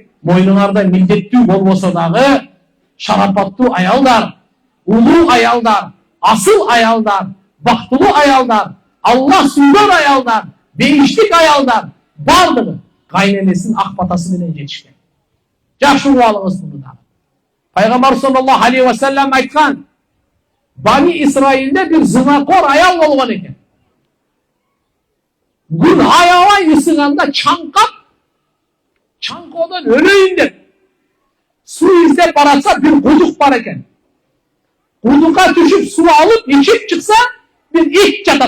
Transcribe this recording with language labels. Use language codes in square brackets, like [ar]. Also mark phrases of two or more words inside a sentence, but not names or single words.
[ky] Мойнуңарда милдеттүү болбосо дагы шарапаттуу аялдар, улуу аялдар, асыл аялдар, бактылуу аялдар, Аллах сүйгөн аялдар, бейиштик аялдар бардыгы кайненесин ак батасы менен жетишкен. Жакшы угуп алыңыз муну да. Пайгамбар [ar] صلى الله عليه وسلم [ky] айткан, Бани Исраилде бир зынакор аял болгон экен. Күн аябай ысыганда чаңкап, чаңкоодон өлөйүн деп суу издеп баратса бир кудук бар экен. Кудукка түшүп суу алып ичип чыкса бир ит жатат.